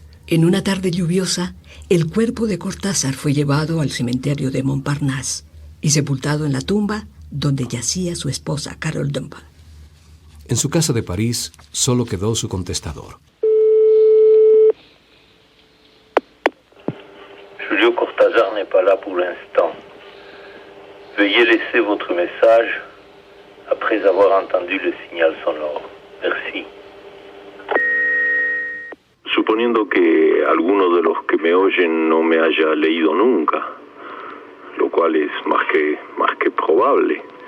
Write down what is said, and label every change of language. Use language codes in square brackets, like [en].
[es] En una tarde lluviosa, el cuerpo de Cortázar fue llevado al cementerio de Montparnasse y sepultado en la tumba donde yacía su esposa, Carol Dunlop. En su casa de París solo quedó su contestador. [fr] Julio Cortázar n'est pas là pour l'instant. Veuillez laisser votre message après avoir entendu le signal sonore. Merci. [es] Suponiendo que alguno de los que me oyen no me haya leído nunca, lo cual es más que probable.